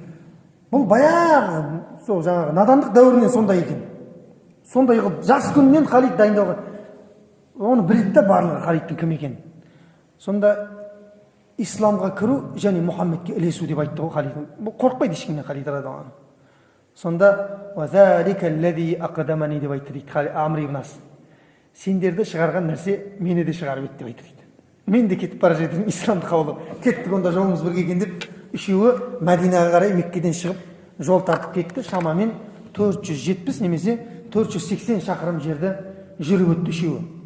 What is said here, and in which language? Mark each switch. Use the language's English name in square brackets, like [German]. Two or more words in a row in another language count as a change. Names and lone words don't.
[Kazakh] Бұл баяғы сол жаңағы надандық дәуірінен сондай екен. Сондай қылып жас күннен Халид дайындалған. Оны білді да барлығы Халидтің кім екенін. Сонда исламға кіру және Мұхаммедке ілесу деп айтты ғой Халид. Бұл қорықпайды ешкімнен Халид [Arabic] رضي الله عنه. [Kazakh] Сонда [Arabic] وَذَلِكَ الَّذِي أَقْدَمَنِي [Kazakh] деп айтты дейді Амр ибн Ас. Сендерді шығарған нәрсе мені де шығарып еді деп айтты дейді. Мен де кетіп бара жатырмын исламды қабылдап. Кеттік онда жолымыз бірге екен деп үшеуі Мәдинаға қарай Меккеден шығып жол тартып кетті. Шамамен 470 немесе 480 шақырым жерді жүріп өтті үшеуі.